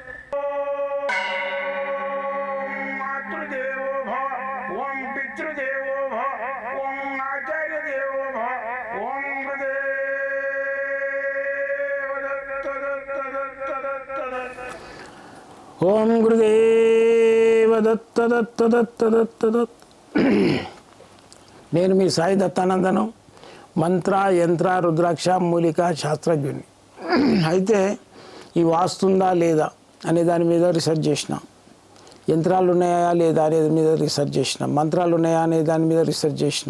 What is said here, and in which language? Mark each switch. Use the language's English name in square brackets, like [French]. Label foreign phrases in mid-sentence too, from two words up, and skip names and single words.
[Sanskrit] ओम मातृदेवो भव ओम पितृदेवो भव ओम आचार्य देवो भव ओम गुरुदेव दत्त दत्त दत्त दत्त दत्त ओम गुरुदेव दत्त दत्त दत्त दत्त दत्त [Telugu] నేను మీ సాయి దత్తానందను మంత్ర యంత్ర రుద్రాక్ష మూలిక శాస్త్రజ్ఞుని. అయితే ఈ వాస్తుందా లేదా అనే దాని మీద రీసెర్చ్ చేసిన, యంత్రాలు ఉన్నాయా లేదా అనే మీద రీసెర్చ్ చేసిన, మంత్రాలు ఉన్నాయా అనే దాని మీద రీసెర్చ్ చేసిన.